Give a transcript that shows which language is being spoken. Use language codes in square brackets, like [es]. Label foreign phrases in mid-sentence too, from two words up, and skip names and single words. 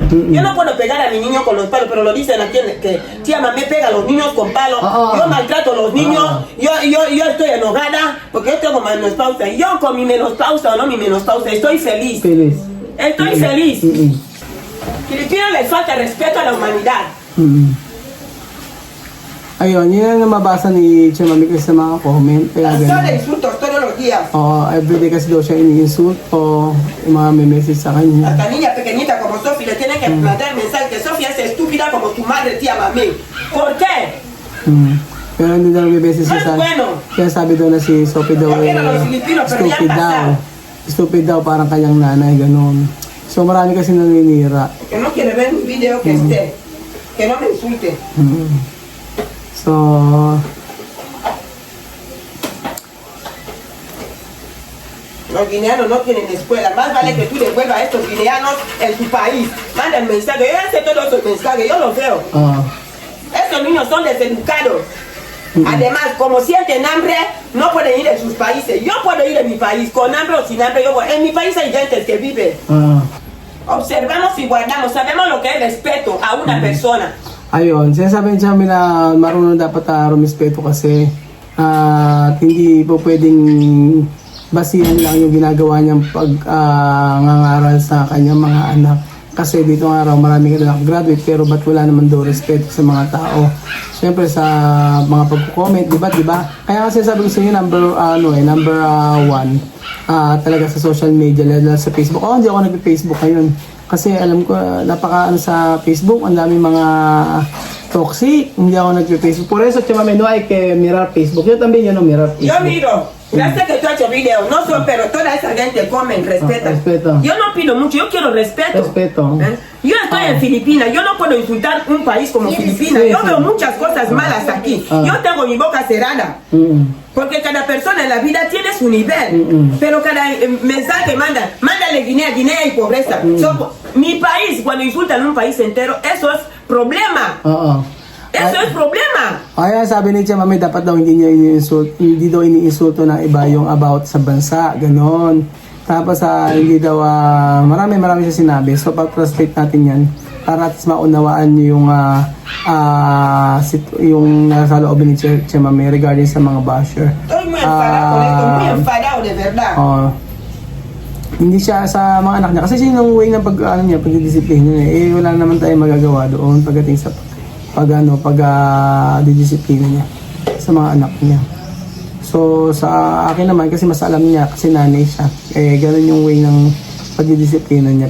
[es] Yo no puedo pegar a mi niño con los palos, pero lo dicen aquí que tía Mamé pega a los niños con palos. Yo maltrato a los niños, yo estoy enojada porque yo tengo menopausa. Yo con mi menopausa o no mi menopausa estoy feliz. Estoy feliz. Filipinos les falta respeto a la humanidad. [tl] Ayun, yun ang mabasa ni Chamame kasi sa mga comment. [es] Son insultos todos los días. [tl] Everyday kasi daw siya ini-insulto, yung mga may message sa kanya. [es] Hasta niña pequeñita como Sophie le tiene que mandar mensaje que Sofía es estúpida como tu madre, tía Mamé. ¿Por qué? [tl] Pero hindi daw may message sa kaya sabi daw na si Sophie daw stupid daw, parang kanyang nanay, ganun. So marami kasi naninira. [es] Que no quiere ver un video que esté, que no me insulte. So, los guineanos no tienen escuela. Más vale que tú devuelvas a estos guineanos en tu país. Manda el mensaje. Yo ya sé todos esos mensajes. Yo los veo. Estos niños son deseducados. Además, como sienten hambre, no pueden ir en sus países. Yo puedo ir en mi país, con hambre o sin hambre. En mi país hay gente que vive. Observamos y guardamos. Sabemos lo que es respeto a una persona. [tl] Ayun, sinasabi niya na marunong dapat rumispeto kasi hindi po pwedeng basihan lang yung ginagawa niyang pag-ngangaral sa kanyang mga anak. Kasi dito nga raw marami ka na graduate pero ba't wala naman daw respeto sa mga tao. Siyempre sa mga pagko-comment, di ba? Kaya kasi sabi ko sa inyo, [en] number one, [tl] talaga sa [en] social media, [tl] lalo sa Facebook. Hindi ako nag-Facebook ngayon. Kasi alam ko, sa Facebook, ang dami mga toxic. Hindi ako nag-Facebook. [es] Por eso, no hay que mirar Facebook. Yo también, yo no mirar Facebook. Yo miro. Ya sé que tú has hecho video, no son, pero toda esa gente comen, respeta. Respeto. Yo no pido mucho, yo quiero respeto. Respeto. Yo estoy en Filipinas, yo no puedo insultar un país como Filipinas. Yo veo muchas cosas malas aquí. Yo tengo mi boca cerrada. Porque cada persona en la vida tiene su nivel. Pero cada mensaje mándale Guinea y pobreza. Mi país, cuando insultan un país entero, eso es problema. Eso es problema. [tl] Kaya sabi ni Tia Mami, dapat daw hindi daw iniinsulto ng iba yung about sa bansa, ganon. Tapos hindi daw, marami siya sinabi. So pag-translate natin yan, para at maunawaan niyo yung nasa loob ni Tia Mami regarding sa mga basher. [es] Estoy muy enfadado de verdad. [tl] Hindi siya sa mga anak niya. Kasi siya yung way ng pagdidisiplina niya. Wala naman tayong magagawa doon pagdating sa didisiplina niya sa mga anak niya. So sa akin naman, kasi mas alam niya kasi nanay siya, ganun yung way ng pagdidisiplina niya.